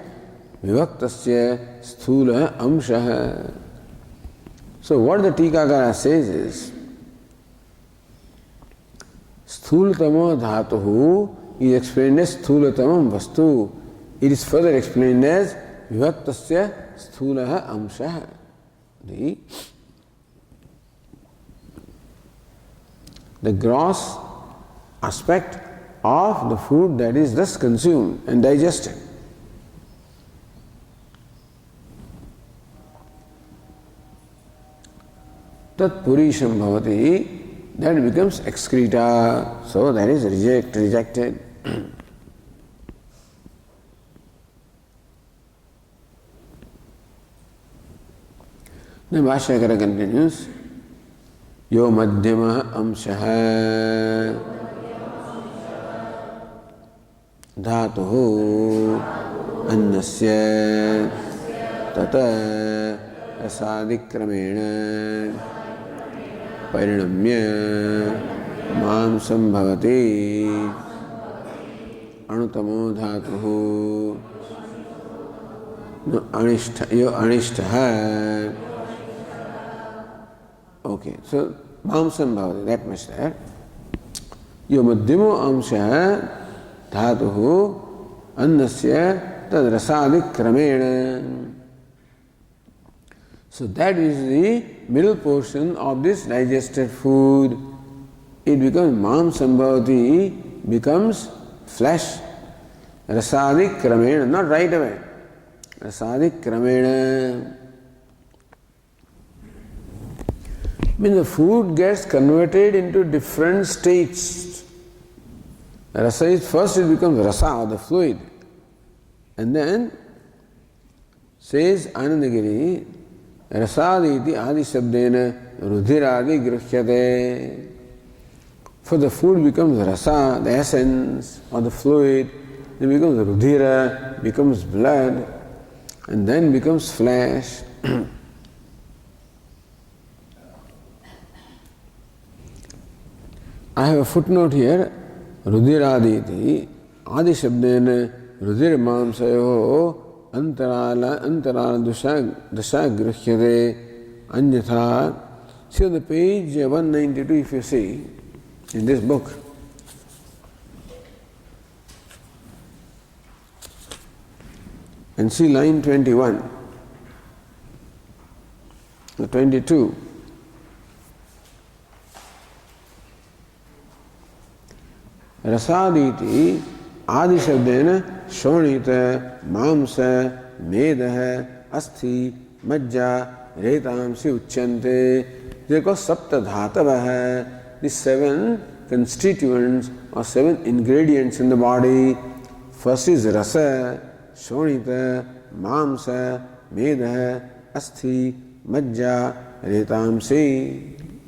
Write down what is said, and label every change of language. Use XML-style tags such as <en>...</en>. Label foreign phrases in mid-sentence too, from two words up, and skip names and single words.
<sa>विविक्तस्य स्थूल अंशः.</sa> <en>So what the Tikakara says is,</en> <sa>स्थूलतमो धातुः</sa> <en>is explained as</en> <sa>स्थूलतमं वस्तु.</sa> <en>It is further explained as</en> <sa>विविक्तस्य स्थूलः अंशः.</sa> <en>The gross aspect of the food that is thus consumed and digested.</en> <sa>तत् पुरीषं भवति,</sa> <en>that becomes excreta, so that is rejected. The Bhashyakara continues,</en> <sa>यो मध्यम अंशः धातुः अन्नस्य तत रसादिक्रमेण परिणम्य मांसं भवति अनुतमो धातुः अनिष्टः.</sa> <en>Okay, so</en> <sa>मांसं भवति,</sa> <en>that much there.</en> <sa>यो मध्यमो अंश धातुः अन्नस्य तद् रसादिक् क्रमेण.</sa> <en>So that is the middle portion of this digested food. It becomes mamsambhavati, becomes flesh.</en> <sa>रसादिक् क्रमेण,</sa> <en>not right away.</en> <sa>रसादिक् क्रमेण.</sa> <en>Means the food gets converted into different states. Rasa is first it becomes rasa, the fluid. And then says Anandagiri,</en> <sa>रसादिति आदि शब्देन रुधिरादि गृह्यते.</sa> <en>For the food becomes rasa, the essence or the fluid, then becomes rudhira, becomes blood, and then becomes flesh. I have a footnote here,</en> <sa>रुधिरादिति आदि शब्देन रुधिर् मांसयो अन्तराल दशा गृह्यते अन्यथा.</sa> <en>See on the page 192 if you see in this book. And see line 21, 22.</en> <sa>रसादिति आदि शब्देन शोणित मांस मेदः अस्थि मज्जा रेतांसि उच्यन्ते.</sa> <en>They are called</en> <sa>सप्त धातवः.</sa> <en>The 7 constituents or 7 ingredients in the body. First is</en> <sa>रस शोणित मांस मेदः अस्थि मज्जा रेतांसि.</sa>